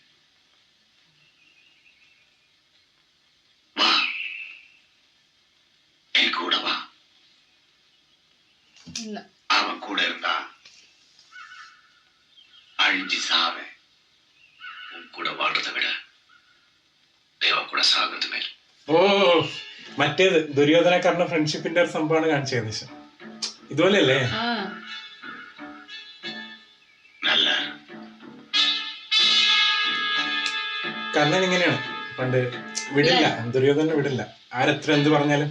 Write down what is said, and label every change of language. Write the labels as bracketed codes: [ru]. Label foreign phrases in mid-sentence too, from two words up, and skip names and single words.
[ta] வா, என் கூட வா. [ml] ഇല്ല. [ta] அவன் கூட இருந்தா அழிஞ்சு சாவேன். உன் கூட வாழ்றதை விட தேவா கூட சாகிறது மேல். [ml] ഓ, മറ്റേത് ദുര്യോധനക്കാരന്റെ ഫ്രണ്ട്ഷിപ്പിന്റെ ഒരു സംഭവമാണ് കാണിച്ചത് ഏകദേശം ഇതുപോലെയല്ലേ? ആ [ta] நல்ல [ml] കർണൻ ഇങ്ങനെയാണ് പണ്ട്. വിടില്ല, ദുര്യോധനെ വിടില്ല.